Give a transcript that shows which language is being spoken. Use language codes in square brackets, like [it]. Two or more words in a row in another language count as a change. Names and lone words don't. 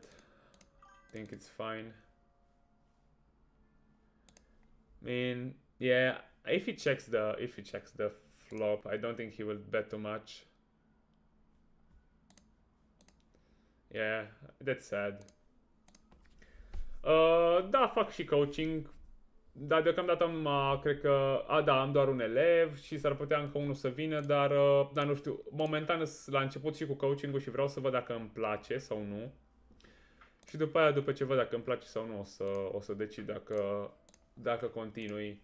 [en] I think it's fine. I mean, yeah, if he checks the flop, I don't think he will bet too much. Yeah, that's sad. [ro] Da, fac și coaching. Dar deocamdată cred că... da, am doar un elev și s-ar putea încă unul să vină, dar nu știu. Momentan la început și cu coaching-ul și vreau să văd dacă îmi place sau nu. Și după aia, după ce văd dacă îmi place sau nu, o să decid dacă continui.